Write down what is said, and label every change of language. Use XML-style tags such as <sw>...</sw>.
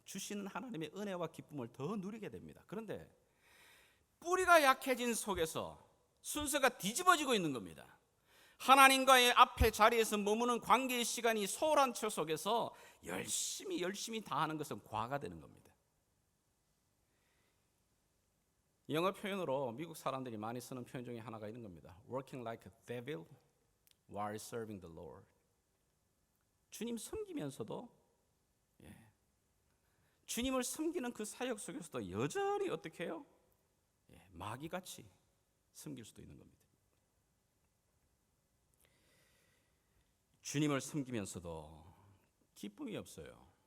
<ko>주시는 하나님의 은혜와 기쁨을 더 누리게 됩니다. 그런데 뿌리가 약해진 속에서 순서가 뒤집어지고 있는 겁니다. 하나님과의 앞에 자리에서 머무는 관계의 시간이 소홀한 처 속에서 열심히 다 하는 것은 과가 되는 겁니다. 영어 표현으로 미국 사람들이 많이 쓰는 표현 중에 하나가 이런 겁니다.</ko> <en>Working like a devil while serving the Lord.</en> <ko>주님 섬기면서도 주님을 섬기는 그 사역 속에서도 여전히 어떻게 해요? 마귀같이 섬길 수도 있는 겁니다. 주님을 섬기면서도 기쁨이 없어요.</ko>